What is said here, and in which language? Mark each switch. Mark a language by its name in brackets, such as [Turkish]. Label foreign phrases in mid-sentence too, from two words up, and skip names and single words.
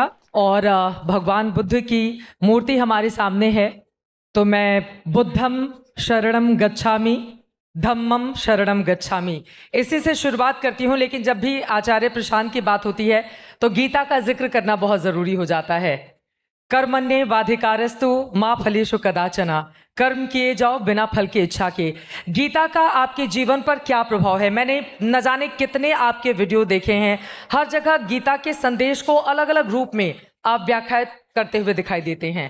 [Hindi] और भगवान बुद्ध की मूर्ति हमारे सामने है, तो मैं [Pali] बुद्धम शरणम गच्छामि, धम्मम शरणम गच्छामि, [Hindi] इसी से शुरुआत करती हूँ। लेकिन जब भी आचार्य प्रशांत की बात होती है तो गीता का जिक्र करना बहुत ज़रूरी हो जाता है। [Sanskrit] कर्मण्ये वाधिकारस्तु मां फलेषु कदाचन, [Hindi] कर्म किए जाओ बिना फल की इच्छा के। गीता का आपके जीवन पर क्या प्रभाव है? मैंने न जाने कितने आपके वीडियो देखे हैं, हर जगह गीता के संदेश को अलग अलग रूप में आप व्याख्यात करते हुए दिखाई देते हैं।